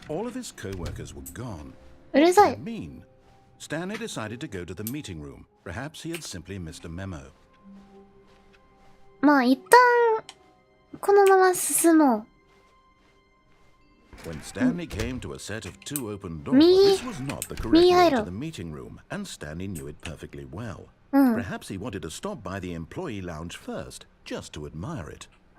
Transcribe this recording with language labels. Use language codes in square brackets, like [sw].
[en] All of his co-workers were gone. [ja] うるさい。 Mean. [en] Stanley decided to go to the meeting room. Perhaps he had simply missed a memo. [ja] まあ一旦このまま進もう。 [en] When Stanley came to a set of two open doors, this was not the correct way to the meeting room, and Stanley knew it perfectly well. Perhaps he wanted to stop by the employee lounge first, just to admire it.